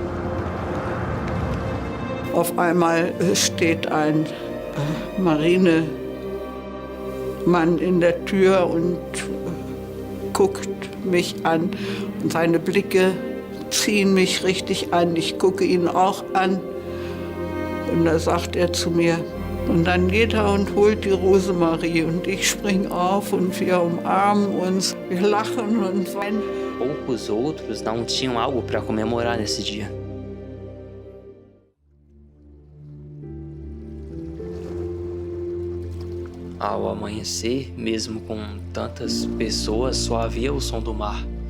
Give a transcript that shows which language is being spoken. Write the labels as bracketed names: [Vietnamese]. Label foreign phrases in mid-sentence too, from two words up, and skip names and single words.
[German] Auf einmal steht ein Marinemann in der Tür und guckt mich an. Und seine Blicke ziehen mich richtig an. Ich gucke ihn auch an. Und da sagt er zu mir, und dann geht er und holt die Rosemarie. Und ich spring auf und wir umarmen uns, wir lachen und weinen. [Portuguese] Poucos outros não tinham algo para comemorar nesse dia. Ao amanhecer, mesmo com tantas pessoas, só havia o som do mar.